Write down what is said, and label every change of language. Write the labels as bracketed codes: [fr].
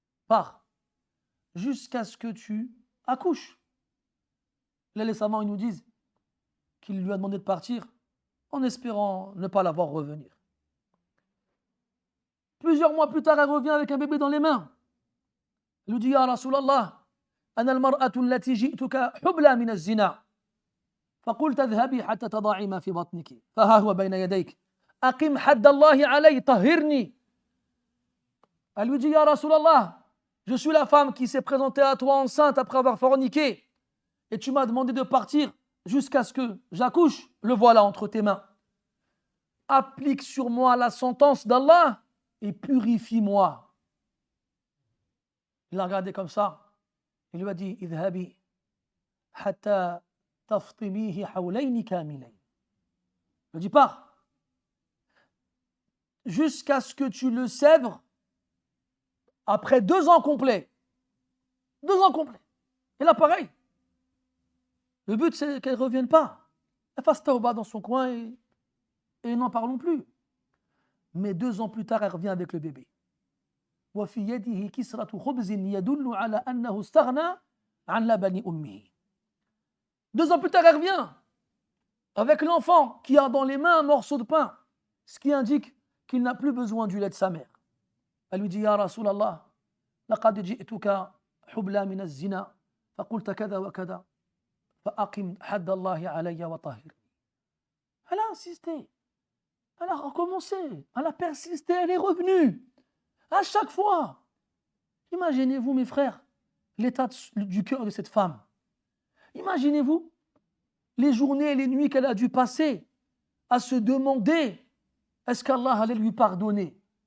[fr] Pars, jusqu'à ce que tu accouches. Là, les savants, ils nous disent qu'il lui a demandé de partir en espérant ne pas la voir revenir. Plusieurs mois plus tard, elle revient avec un bébé dans les mains. Elle lui dit, Ya Rasulallah, [ar] أنا المرأة التي جئتك حبلى من الزنا فقلت اذهبي حتى تضعي ما في بطنك فها هو بين يديك أقم حد الله علي طهرني. [fr] Elle lui dit, Ya Rasulallah, je suis la femme qui s'est présentée à toi enceinte après avoir forniqué et tu m'as demandé de partir jusqu'à ce que j'accouche, le voilà entre tes mains. Applique sur moi la sentence d'Allah et purifie-moi. Il l'a regardé comme ça. Il lui a dit, [ar] idhabi hatta taftimihi hawlayni kamilayn. [fr] Il lui a dit, pars jusqu'à ce que tu le sèvres après 2 ans complets. 2 ans complets. Et là, pareil. Le but, c'est qu'elle ne revienne pas. Elle fasse tawba dans son coin et n'en parlons plus. Mais 2 ans plus tard, elle revient avec le bébé. [ar] وفي يده كسرة خبز يدل على أنه استغنى عن لبن أمه. [fr] 2 ans plus tard, elle revient avec l'enfant qui a dans les mains un morceau de pain, ce qui indique qu'il n'a plus besoin du lait de sa mère. Elle lui dit, [ar] Ya Rasulallah, لقد جئتك حبلى من الزنا فقلت كذا وكذا فأقم حد الله علي وطهرني. [fr] Elle a insisté, elle a recommencé, elle a persisté, elle est revenue. À chaque fois. Imaginez-vous, mes frères, l'état du cœur de cette femme. Imaginez-vous les journées et les nuits qu'elle a dû passer à se demander est-ce qu'Allah allait lui pardonner.